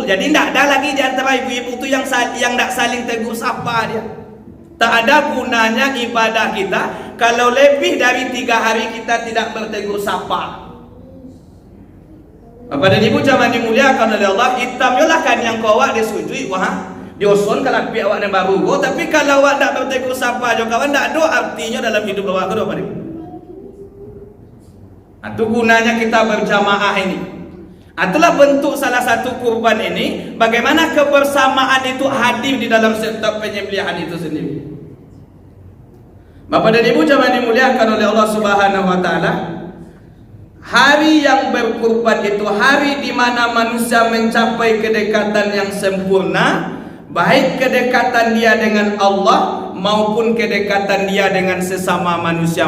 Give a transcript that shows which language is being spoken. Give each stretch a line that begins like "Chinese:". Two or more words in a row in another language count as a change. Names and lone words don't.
Indonesian: Jadi tidak ada lagi di antara ibu-ibu itu yang tidak saling tegur sapa dia. Tak ada gunanya ibadah kita kalau lebih dari 3 hari kita tidak bertegur sapa. Bapak dan Ibu jamaah dimuliakan oleh Allah,
Minangkabau: hitam yolah kan yang kau awak disujui, wah dioson kalau pi awak yang baru go, tapi kalau awak tak bertegur sapa jo kawan, tak ada artinya dalam hidup awak ke depan.
Indonesian: Itu gunanya kita berjamaah ini. Itulah bentuk salah satu kurban ini, bagaimana kebersamaan itu hadir di dalam setiap penyembelihan itu sendiri. Bapak dan Ibu jamaah dimuliakan oleh Allah
Arabic: سبحانه وتعالى,
Indonesian: hari yang berkurban itu hari di mana manusia mencapai kedekatan yang sempurna, baik kedekatan dia dengan Allah maupun kedekatan dia dengan sesama manusia.